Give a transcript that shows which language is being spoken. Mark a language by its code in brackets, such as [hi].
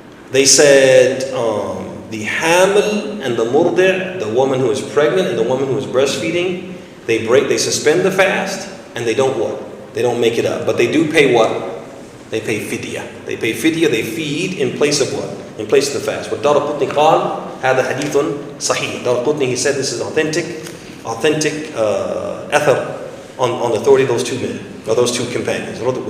[en] They said, the hamil and the murdi', the woman who is pregnant and the woman who is breastfeeding, they suspend the fast and they don't what? They don't make it up. But they do pay what? They pay fidya. They pay fidya, they feed in place of what? In place of the fast. [ar] What Daraqutni قال هذا حديث صحيح. [en] Daraqutni, he said this is authentic athar on the authority of those two men, or those two companions.